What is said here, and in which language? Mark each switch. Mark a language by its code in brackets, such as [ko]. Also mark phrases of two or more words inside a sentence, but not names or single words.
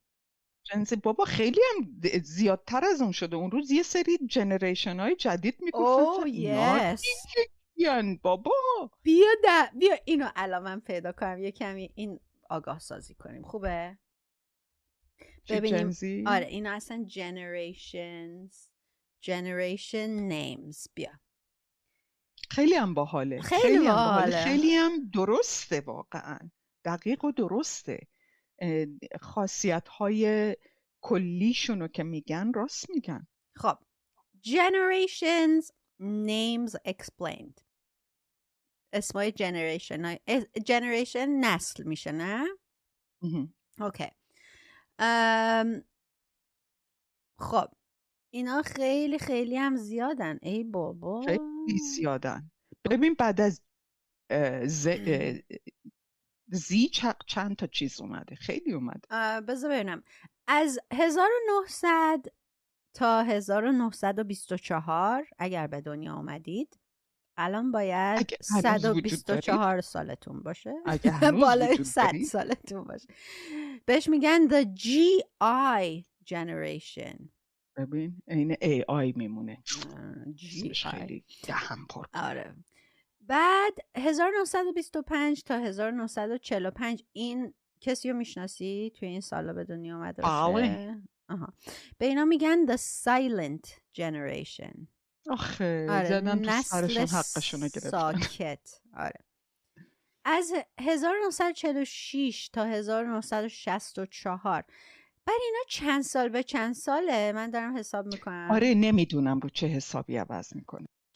[fa] بابا خیلی هم زیادتر از اون شده. اون روز یه سری جنریشن های جدید میگفتن یعنی بابا بیا اینو الان من پیدا کنم یه کمی این آگاه سازی کنیم، خوبه؟ ببینیم جنزی؟ آره اینا اصلا [en] generation names. [fa] بیا خیلی هم باحاله، خیلی هم درسته، واقعا دقیق و درسته. خاصیت های کلیشونو که میگن راست میگن. خب [en] generations names explained. [fa] اسمای generation نسل میشه نه؟ اوکی. خب اینا خیلی خیلی هم زیادن. ای بابا خیلی زیادن. ببین بعد از زی چند تا چیز اومده، خیلی اومده. بذار ببینم از 1900 تا 1924 اگر به دنیا اومدید الان باید 124 سالتون باشه، بالای 100 سالتون باشه. بهش میگن [en] the GI generation. [fa] ببین این AI میمونه. خیلی دهم پر. آره. بعد 1925 تا 1945 این کسی رو میشناسی توی این سالا به دنیا اومده باشه؟ به اینا میگن [en] the silent generation. [fa] آخه زدن تو سرشون حقشون رو گرفتن. ساکت. آره. از 1946 تا 1964. بعد اینا چند سال به چند ساله؟ من دارم حساب میکنم. آره نمیدونم رو چه حسابی عوض میکنه.